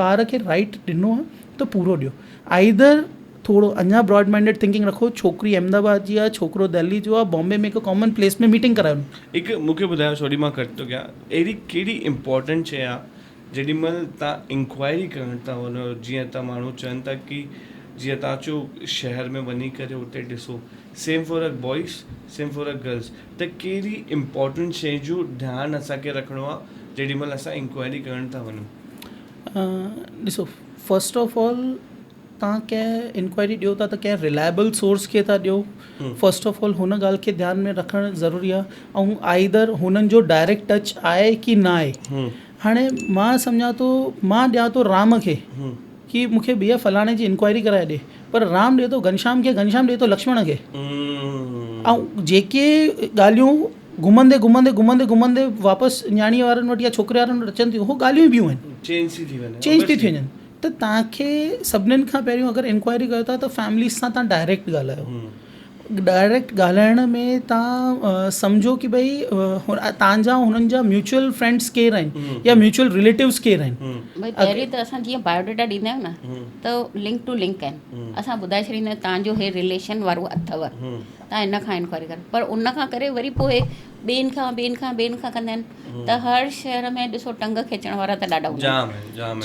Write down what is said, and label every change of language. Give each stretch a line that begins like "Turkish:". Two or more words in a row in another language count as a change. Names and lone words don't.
Sindhi: ॿार खे राइट ॾिनो आहे त पूरो ॾियो. आइदर थोरो अञा
English: broad minded thinking
Sindhi: रखो, छोकिरी अहमदाबाद जी आहे, छोकिरो दिल्ली जो आहे, बॉम्बे में हिकु
English: common place
Sindhi: में मीटिंग करायो. हिकु मूंखे ॿुधायो, सॉरी मां कट थो कयां, अहिड़ी कहिड़ी इम्पोर्टेंट शइ आहे जेॾी महिल तव्हां इंक्वायरी करणु था वञो, जीअं त माण्हू चवनि था की जीअं तव्हां चयो शहर में वञी करे उते ॾिसो,
English: same for a boys same for a girls,
Sindhi: त कहिड़ी इम्पोर्टेंट शइ जो ध्यानु असांखे रखिणो आहे जेॾी महिल असां इंक्वायरी करणु था वञूं? ॾिसो,
English: first of all
Sindhi: तव्हां कंहिं इंक्वायरी ॾियो था त कंहिं
English: reliable source
Sindhi: खे था ॾियो.
English: first of all
Sindhi: हुन ॻाल्हि खे ध्यानु में रखणु ज़रूरी आहे. ऐं आइदर हुननि जो
English: direct touch
Sindhi: आहे की न आहे. हाणे मां सम्झां थो, मां ॾियां थो राम खे की मूंखे भैया फलाणे जी इंक्वायरी कराए ॾे, पर राम ॾिए थो घनश्याम खे, घनश्याम ॾिए थो लक्ष्मण खे. ऐं जेके ॻाल्हियूं घुमंदे घुमंदे घुमंदे घुमंदे वापसि न्याणी वारनि वटि या छोकिरे वारनि वटि अचनि थियूं, उहो ॻाल्हियूं ॿियूं आहिनि, चेंज थी थी वञनि. त तव्हांखे सभिनीनि खां पहिरियों अगरि इंक्वायरी कयो था त फैमिली सां तव्हां डायरेक्ट ॻाल्हायो. डायरेक्ट ॻाल्हाइण में तव्हां सम्झो की भई तव्हांजा हुननि जा
English: mutual friends
Sindhi: केरु आहिनि या
English: mutual relatives
Sindhi: केरु आहिनि. भई पहिरीं त असां जीअं बायोडेटा ॾींदा आहियूं न, त
English: link to link
Sindhi: आहिनि. असां ॿुधाए छॾींदा आहियूं तव्हांजो हे रिलेशन वारो अथव, तव्हां इन खां इंक्वायरी करो. पर उन खां करे वरी पोइ ॿियनि खां कंदा आहिनि. त हर शहर में ॾिसो टंग खिचण वारा त ॾाढा हूंदा आहिनि.